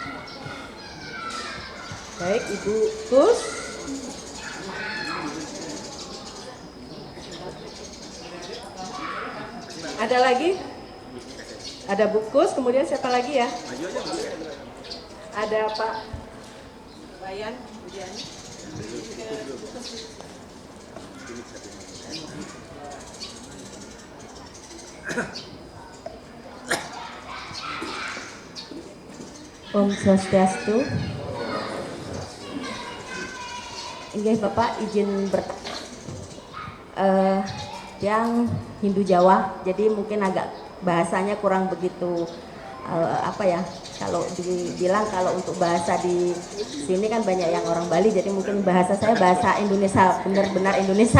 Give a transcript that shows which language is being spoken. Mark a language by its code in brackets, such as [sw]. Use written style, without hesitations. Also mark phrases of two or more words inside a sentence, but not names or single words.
[id] Baik, Ibu Kus. Ada lagi? Ada Bu Kus, kemudian siapa lagi ya? Ada Pak Bayan, kemudian. [ban] Om Swastiastu. [id] Inggih Bapak izin yang Hindu Jawa, jadi mungkin agak bahasanya kurang begitu kalau dibilang kalau untuk bahasa di sini kan banyak yang orang Bali, jadi mungkin bahasa saya bahasa Indonesia, benar-benar Indonesia.